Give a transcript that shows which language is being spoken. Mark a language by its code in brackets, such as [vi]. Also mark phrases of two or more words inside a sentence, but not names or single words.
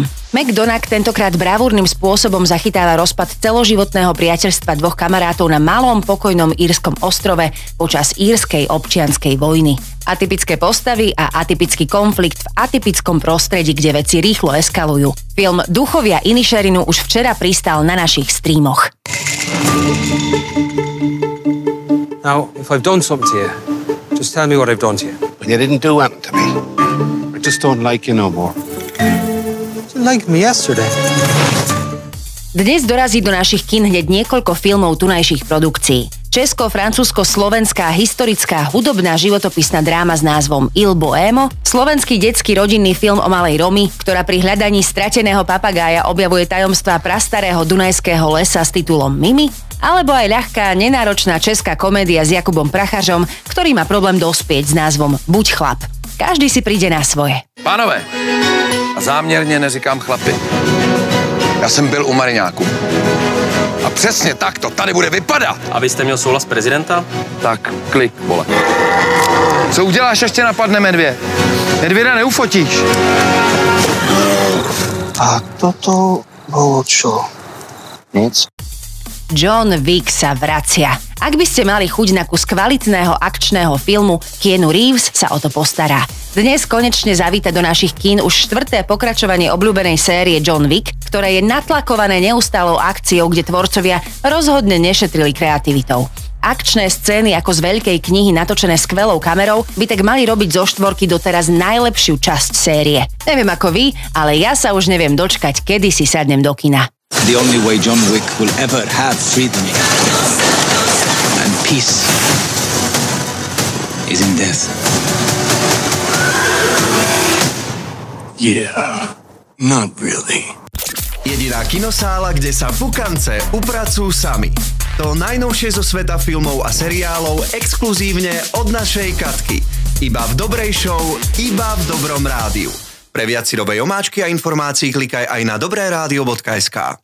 [sk] McDonagh tentokrát bravúrnym spôsobom zachytáva rozpad celoživotného priateľstva dvoch kamarátov na malom pokojnom írskom ostrove počas írskej občianskej vojny. Atypické postavy a atypický konflikt v atypickom prostredí, kde veci rýchlo eskalujú. Film Duchovia Inisherinu už včera pristal na našich streamoch. [en] Now, if I've done something to you, just tell me what I've done to you. You didn't do anything to me. I just don't like you no more. You liked me yesterday. [sk] Dnes dorazí do našich kín hneď niekoľko filmov tunajších produkcií. Česko-francúzsko-slovenská historická hudobná životopisná dráma s názvom Il Bohémo, slovenský detský rodinný film o malej Romy, ktorá pri hľadaní strateného papagája objavuje tajomstvá prastarého dunajského lesa s titulom Mimi, alebo aj ľahká, nenáročná česká komédia s Jakubom Prachařom, ktorý má problém dospieť s názvom Buď chlap. Každý si príde na svoje. [cs] Pánové, a záměrně neříkám chlapi. Já jsem byl u Mariňáku. A přesně tak to tady bude vypadat. A vy jste měl souhlas prezidenta? Tak, klik, vole. Co uděláš, až tě napadne medvěd? Medvěda neufotíš. [sk] A toto bolo čo? [cs] Nic. [sk] John Wick sa vracia. Ak by ste mali chuť na kus kvalitného akčného filmu, Keanu Reeves sa o to postará. Dnes konečne zavíta do našich kín už 4. pokračovanie obľúbenej série John Wick, ktoré je natlakované neustálou akciou, kde tvorcovia rozhodne nešetrili kreativitou. Akčné scény ako z veľkej knihy natočené skvelou kamerou by tak mali robiť zo štvorky doteraz najlepšiu časť série. Neviem ako vy, ale ja sa už neviem dočkať, kedy si sadnem do kina. [en] The only way John Wick will ever have freedom and peace is in death. Yeah, not really. [sk] Jediná kinosála, kde sa pukance upracujú sami. To najnovšie zo sveta filmov a seriálov exkluzívne od našej Katky. Iba v dobrej show, iba v dobrom rádiu. Pre viac si dobrej omáčky a informácií klikaj aj na dobreradio.sk.